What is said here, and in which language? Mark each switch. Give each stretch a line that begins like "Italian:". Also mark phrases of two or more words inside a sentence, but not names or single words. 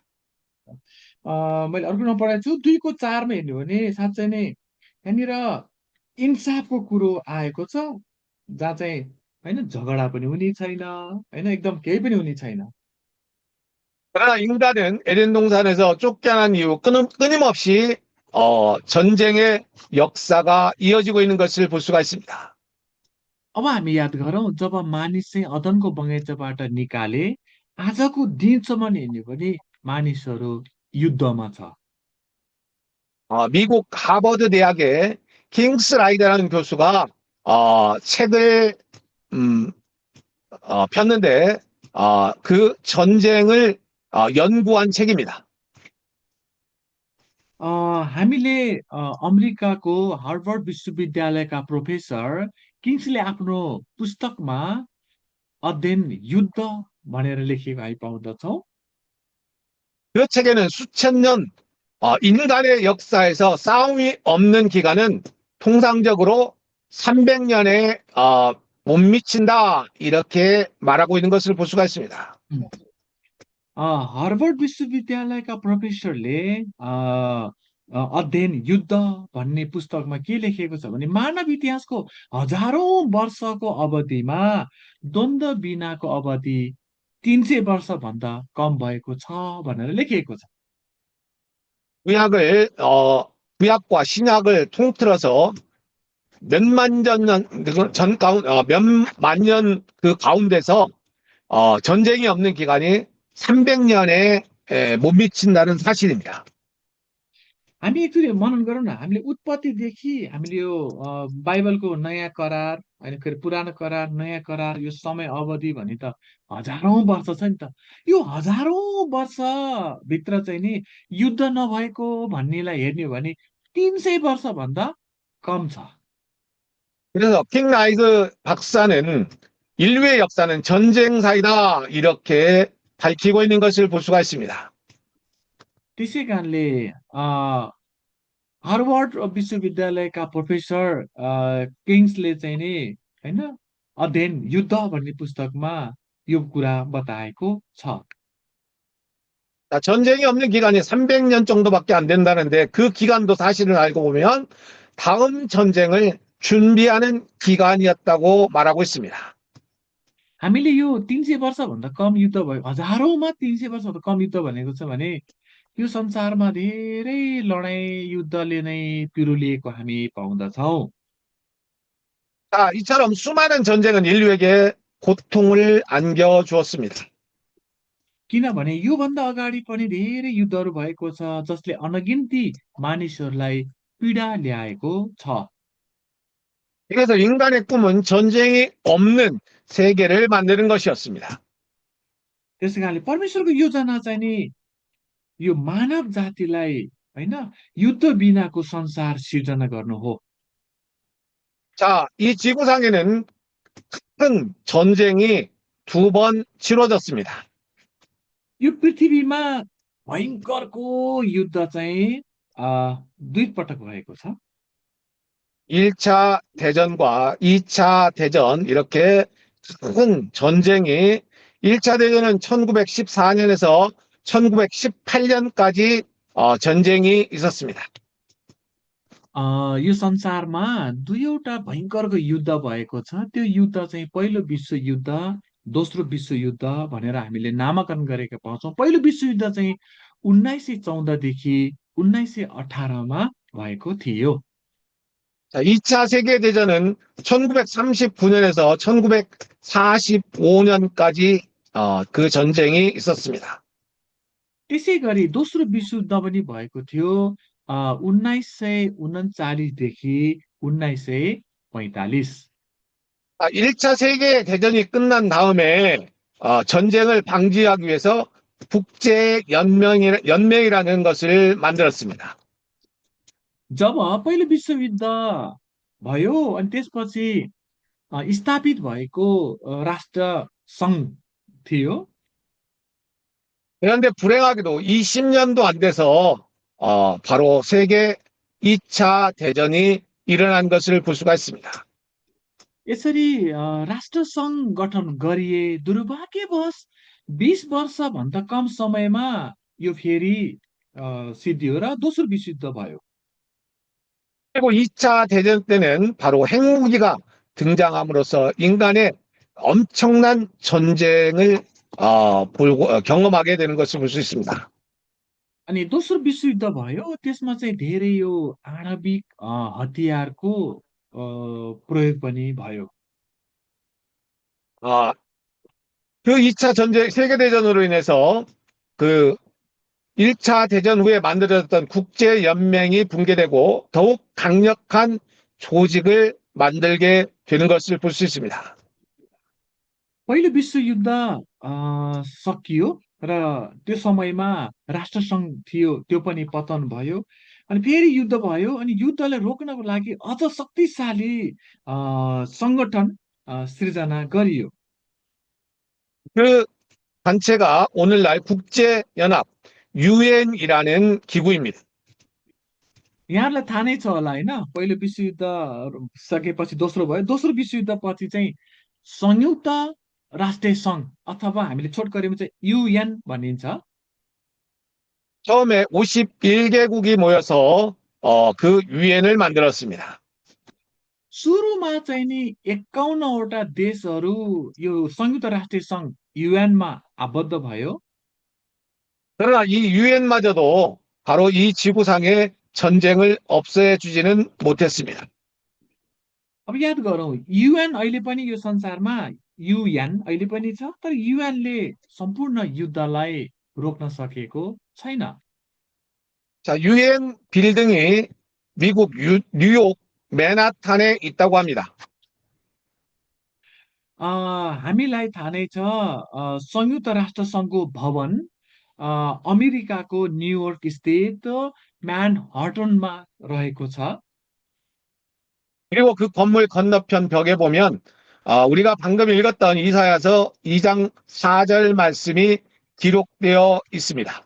Nepali: मैले अर्को नपढाएको छु 2को 4मा हेर्नु भने साँच्चै नै यहाँनिर इन्साफको कुरो आएको छ जहाँ चाहिँ होइन झगडा पनि हुने छैन होइन एकदम केही पनि हुने छैन
Korean: 그러나 인간은 에덴 동산에서 쫓겨난 이후 끊임없이 전쟁의 역사가 이어지고 있는 것을 볼 수가 있습니다.
Nepali: अब हामी याद गरौँ जब मानिस चाहिँ अदनको बगैँचाबाट निकाले आजको दिनसम्म हेर्ने भने मानिसहरू युद्धमा छ
Korean: 미국 하버드 대학의 킹스 라이더라는 교수가 책을 폈는데 그 전쟁을 연구한 책입니다.
Nepali: हामीले अमेरिकाको हार्वर्ड विश्वविद्यालयका प्रोफेसर किङ्सले आफ्नो पुस्तकमा अध्ययन युद्ध भनेर लेखेको हामी पाउँदछौँ
Korean: 그 책에는 수천 년 인간의 역사에서 싸움이 없는 기간은 통상적으로 300년에 못 미친다 이렇게 말하고 있는 것을 볼 수가 있습니다.
Nepali: हार्वर्ड विश्वविद्यालयका प्रोफेसरले अध्ययन युद्ध भन्ने पुस्तकमा के लेखेको छ भने मानव इतिहासको हजारौं वर्षको अवधिमा द्वन्द्व बिनाको अवधि 300 वर्षभन्दा कम भएको छ भनेर लेखिएको छ
Korean: 구약과 신약을 통틀어서 몇만 년 그 가운데서 전쟁이 없는 기간이 300년에 못 미친다는 사실입니다.
Nepali: हामी एकचोटि मनन गरौँ न, हामीले उत्पत्तिदेखि हामीले यो बाइबलको नयाँ करार होइन, फेरि पुरानो करार नयाँ करार, यो समय अवधि भने त हजारौँ वर्ष छ नि त। यो हजारौँ वर्ष भित्र चाहिँ नि युद्ध नभएको भन्नेलाई हेर्ने हो भने 300 वर्षभन्दा कम छ।
Korean: 그래서 킹 라이드 박사는 인류의 역사는 전쟁사이다 이렇게 밝히고 있는 것을 볼 수가 있습니다.
Nepali: त्यसै कारणले हार्वर्ड विश्वविद्यालयका प्रोफेसर किङ्सले चाहिँ नि होइन, अध्ययन युद्ध भन्ने पुस्तकमा यो कुरा बताएको छ।
Korean: 자, 전쟁이 없는 기간이 300년 정도밖에 안 된다는데 그 기간도 사실을 알고 보면 다음 전쟁을 준비하는 기간이었다고 말하고 있습니다.
Nepali: हामीले यो 300 वर्षभन्दा कम युद्ध भयो, हजारौँमा 300 वर्षभन्दा कम युद्ध भनेको छ भने यो संसारमा धेरै लडाइँ युद्धले नै पिरुलिएको हामी पाउँदछौँ।
Korean: 자, 이처럼 수많은 전쟁은 인류에게 고통을 안겨주었습니다.
Nepali: किनभने योभन्दा अगाडि पनि धेरै युद्धहरू भएको छ जसले अनगिन्ती मानिसहरूलाई पीडा ल्याएको छ।
Korean: 그래서 인간의 꿈은 전쟁이 없는 세계를 만드는 것이었습니다.
Nepali: त्यस कारणले परमेश्वरको योजना चाहिँ नि यो मानव जातिलाई होइन युद्ध बिनाको संसार सिर्जना गर्नु हो।
Korean: 자, 이 지구상에는 큰 전쟁이 2번 치러졌습니다.
Nepali: यो पृथ्वीमा भयङ्करको युद्ध चाहिँ दुई पटक भएको छ।
Korean: 1차 대전과 2차 대전 이렇게 큰 전쟁이 1차 대전은 1914년에서 1918년까지 전쟁이 있었습니다.
Nepali: यो संसारमा दुईवटा भयङ्करको युद्ध भएको छ। त्यो युद्ध चाहिँ पहिलो विश्वयुद्ध, दोस्रो विश्वयुद्ध भनेर हामीले नामाकरण गरेका पाउँछौँ। पहिलो विश्वयुद्ध चाहिँ 1914देखि 1918मा भएको थियो।
Korean: 자, 2차 세계대전은 1939년에서 1945년까지 그 전쟁이 있었습니다.
Nepali: त्यसै गरी दोस्रो विश्वयुद्ध पनि भएको थियो 1939देखि 1945।
Korean: 1차 세계대전이 끝난 다음에 전쟁을 방지하기 위해서 국제연맹이라는 것을 만들었습니다.
Nepali: जब पहिलो विश्वयुद्ध भयो अनि त्यसपछि स्थापित भएको राष्ट्र सङ्घ थियो।
Korean: 그런데 불행하게도 20년도 안 돼서 바로 세계 2차 대전이 일어난 것을 볼 수가 있습니다.
Nepali: यसरी राष्ट्र सङ्घ गठन गरिए, दुर्भाग्यवश 20 वर्षभन्दा कम समयमा यो फेरि सिद्धियो र दोस्रो विश्वयुद्ध भयो।
Korean: 그리고 2차 대전 때는 바로 핵무기가 등장함으로써 인간의 엄청난 전쟁을 경험하게 되는 것을 볼 수 있습니다.
Nepali: अनि दोस्रो विश्वयुद्ध भयो, त्यसमा चाहिँ धेरै यो आणविक हतियारको प्रयोग पनि भयो।
Korean: 그 2차 세계대전으로 인해서 그 1차 대전 후에 만들어졌던 국제연맹이 붕괴되고 더욱 강력한 조직을 만들게 되는 것을 볼 수 있습니다.
Nepali: पहिलो विश्वयुद्ध सकियो र त्यो समयमा राष्ट्रसङ्घ थियो, त्यो पनि पतन भयो। अनि फेरि युद्ध भयो अनि युद्धलाई रोक्नको लागि अझ शक्तिशाली सङ्गठन सृजना गरियो।
Korean: 그 단체가 오늘날 국제연합 UN이라는 기구입니다.
Nepali: यहाँलाई थाहा नै छ होला होइन, पहिलो विश्वयुद्ध सकेपछि दोस्रो भयो, दोस्रो विश्वयुद्ध पछि चाहिँ संयुक्त राष्ट्रिय सङ्घ अथवा हामीले छोटकरीमा चाहिँ युएन भनिन्छ।
Korean: 처음에 51개국이 모여서 그 유엔을 만들었습니다.
Nepali: सुरुमा चाहिँ नि 51वटा देशहरू यो संयुक्त राष्ट्रिय सङ्घ युएनमा आबद्ध भयो।
Korean: 그러나 이 유엔마저도 바로 이 지구상의 전쟁을 없애주지는 못했습니다.
Nepali: अब याद गरौँ, युएन अहिले पनि यो संसारमा युएन अहिले पनि छ, तर युएनले सम्पूर्ण युद्धलाई रोक्न सकेको छैन।
Korean: 자, 유엔 빌딩이 미국 뉴욕 맨하탄에 있다고 합니다.
Nepali: हामीलाई थाहा नै छ संयुक्त राष्ट्र सङ्घको भवन अमेरिकाको न्युयोर्क स्थित म्यानहट्टनमा रहेको छ।
Korean: 그리고 그 건물 건너편 벽에 보면 우리가 방금 읽었던 이사야서 2장 4절 말씀이 기록되어 있습니다.